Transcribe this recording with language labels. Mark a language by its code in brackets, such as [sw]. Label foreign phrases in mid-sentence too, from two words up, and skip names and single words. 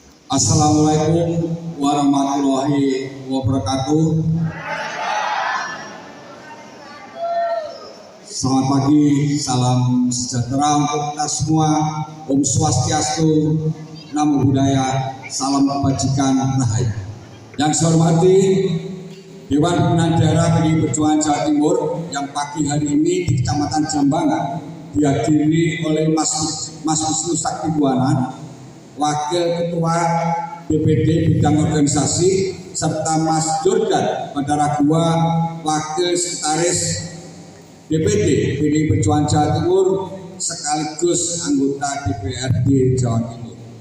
[ar] Assalamualaikum warahmatullahi wabarakatuh. [id] Selamat pagi, salam sejahtera untuk kita semua. Om Swastiastu, Namo Buddhaya, salam kebajikan rahayu. Yang saya hormati Dewan Pimpinan Daerah PDI Perjuangan Jawa Timur yang pagi hari ini di Kecamatan Jambangan dihadiri oleh Mas Wisnu Sakti Buwana, Wakil Ketua DPD Bidang Organisasi, serta Mas Jordan Badaragua, Wakil Sekretaris DPD PDI Perjuangan Jawa Timur sekaligus anggota DPRD Jawa Timur.